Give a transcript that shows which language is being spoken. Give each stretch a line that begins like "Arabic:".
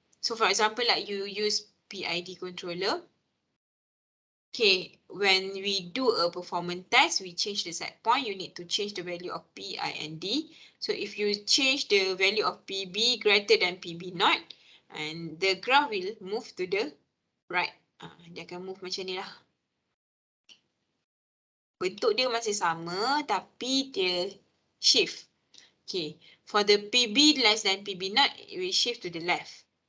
English: So for example, like you use PID controller. Okay, when we do a performance test, we change the set point. You need to change the value of P, I, and D. So if you change the value of PB greater than PB naught, and the graph will move to the right.
Malay: Dia akan move macam ni lah. Bentuk dia masih sama, tapi dia shift.
English: Okay, for the PB less than PB naught, it will shift to the left.